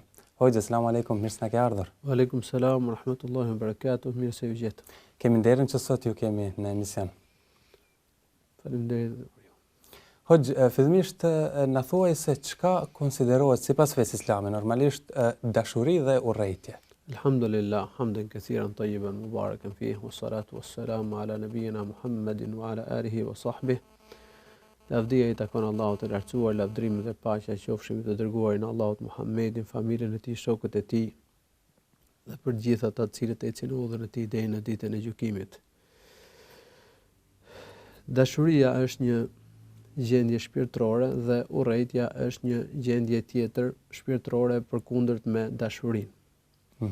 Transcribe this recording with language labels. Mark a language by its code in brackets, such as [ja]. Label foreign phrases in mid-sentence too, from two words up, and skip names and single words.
[sq] Hoxha, [ar] سلام عليكم, [sq] mirë se na ke ardhur. [ar] عليكم السلام ورحمة الله وبركاته, [sq] mirë se u gjetë. Kemi nderin që sot ju kemi në emision. Faleminderit. Hoxha, fillimisht na thuaj se çka konsiderohet sipas fesë islame normalisht dashuri dhe urrejtje. [ar] الحمد لله حمدا كثيرا طيبا مباركا فيه والصلاة والسلام على نبينا محمد وعلى آله وصحبه. [sq] Lavdia I takon Allahut të lartësuar, lavdrimi dhe paqja qofshin të dërguarin Allahut Muhammedin, familjen e tij, shokët e tij dhe për të gjithë ata të cilët ecin në udhën e tij deri në ditën e gjykimit. Dashuria është një gjendje shpirtërore dhe urrejtja është një gjendje tjetër shpirtërore përkundërt me dashurinë.